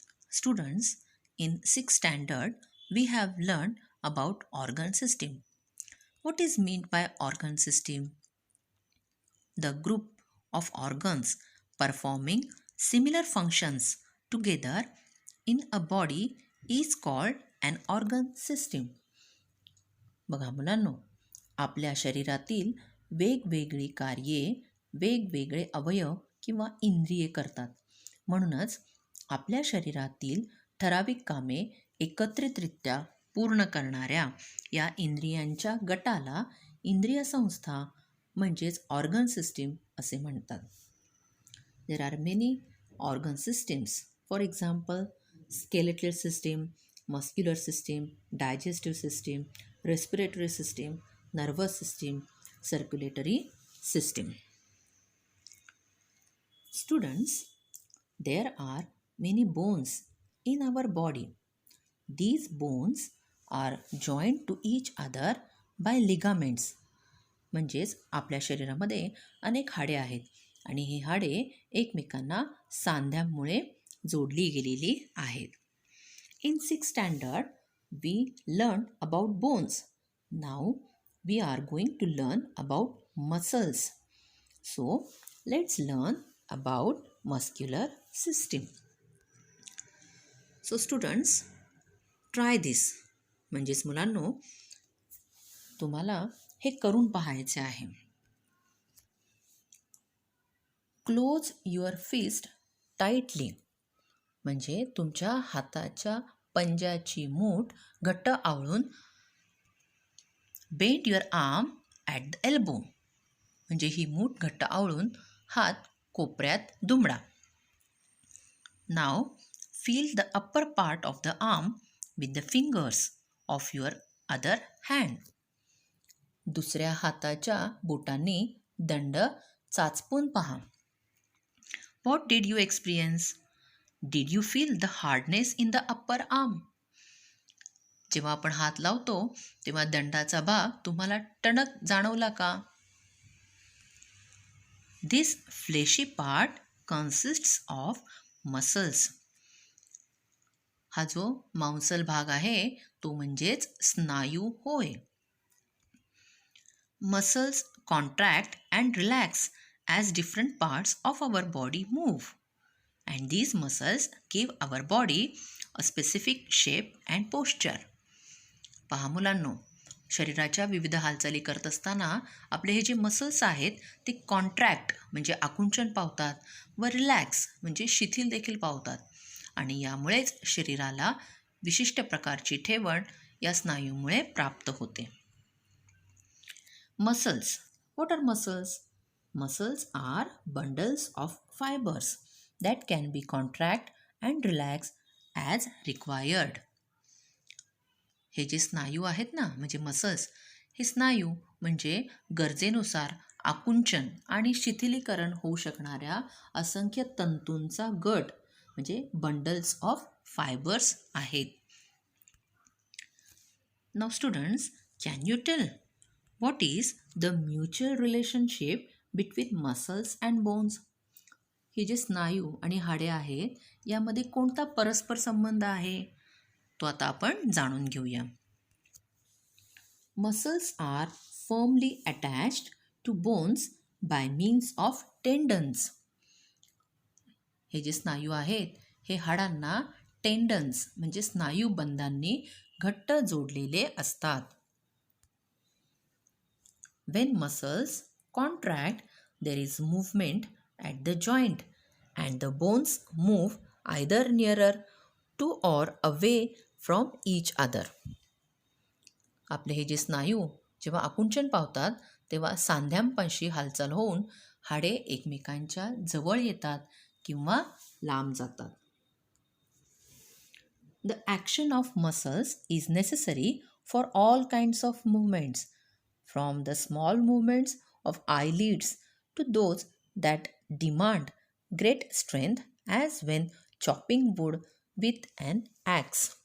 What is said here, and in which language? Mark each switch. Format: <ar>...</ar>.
<en>Students, in 6th standard, we have learned about organ system. What is meant by organ system? The group of organs performing similar functions together in a body is called an organ system.</en> <mr>बघा मुलांनो, आपल्या शरीरातील वेगवेगळी कार्ये वेगवेगळे अवयव किंवा इंद्रिये करतात. म्हणूनच आपल्या शरीरातील ठराविक कामे एकत्रितरित्या पूर्ण करणाऱ्या या इंद्रियांच्या गटाला इंद्रिय संस्था म्हणजेच ऑर्गन सिस्टीम असे म्हणतात.</mr> <en>There are many organ systems. For example, skeletal system, muscular system, digestive system, respiratory system, nervous system, circulatory system. Students, there are many bones in our body. These bones are joined to each other by ligaments.</en> <mr>म्हणजेच आपल्या शरीरामध्ये अनेक हाडे आहेत आणि ही हाडे एकमेकांना सांध्यामुळे जोडली गेलेली आहेत.</mr> <en>In 6th standard, we learned about bones. Now we are going to learn about muscles. So let's learn about muscular system. So students, try this.</en> <mr>म्हणजेच मुलांनो, तुम्हाला हे करून पाहायचे आहे.</mr> <en>Close your fist tightly.</en> <mr>म्हणजे तुमच्या हाताच्या पंजाची मूठ घट्ट आवळून</mr> <en>Bend your arm at the elbow.</en> <mr>म्हणजे ही मूठ घट्ट आवळून हात कोपऱ्यात दुमडा.</mr> <en>Now feel the upper part of the arm with the fingers of your other hand.</en> <mr>दुसऱ्या हाताच्या बोटांनी दंड चाचपून पहा.</mr> <en>What did you experience? Did you feel the hardness in the upper arm?</en> <mr>जेव्हा आपण हात लावतो तेव्हा दंडाचा भाग तुम्हाला टणक जाणवला का?</mr> <en>This fleshy part consists of muscles.</en> <mr>हा जो मांसल भाग आहे तो म्हणजेच स्नायू होय.</mr> <en>Muscles contract and relax as different parts of our body move. And these muscles give our body a specific shape and posture.</en> <mr>पहा मुलांनो, शरीराच्या विविध हालचाली करत असताना आपले हे जे मसल्स आहेत ते कॉन्ट्रॅक्ट म्हणजे आकुंचन पावतात व रिलॅक्स म्हणजे शिथिल देखील पावतात आणि यामुळेच शरीराला विशिष्ट प्रकारची ठेवण या स्नायूमुळे प्राप्त होते.</mr> <en>Muscles. What are muscles? Muscles are bundles of fibers that can be contract and relax as required.</en> <mr>हे जे स्नायू आहेत ना म्हणजे मसल्स, हे स्नायू म्हणजे गरजेनुसार आकुंचन आणि शिथिलीकरण होऊ शकणाऱ्या असंख्य तंतूंचा गट म्हणजे</mr> <en>bundles of fibres</en> <mr>आहेत.</mr> <en>Now students, can you tell what is the mutual relationship between muscles and bones?</en> <mr>हे जे स्नायू आणि हाडे आहेत यामध्ये कोणता परस्पर संबंध आहे तो आता आपण जाणून घेऊया.</mr> <en>Muscles are firmly attached to bones by means of tendons.</en> <mr>हे जे स्नायू आहेत हे हाडांना टेंडन्स म्हणजे स्नायू बंधांनी घट्ट जोडलेले असतात.</mr> <en>When muscles contract, there is movement at the joint and the bones move either nearer to or away from each other.</en> <mr>आपले हे जे स्नायू जेव्हा आकुंचन पावतात तेव्हा सांध्यांपाशी हालचाल होऊन हाडे एकमेकांच्या जवळ येतात किंवा लांब जातात.</mr> <en>The action of muscles is necessary for all kinds of movements, from the small movements of eyelids to those that demand great strength, as when chopping wood with an axe.</en>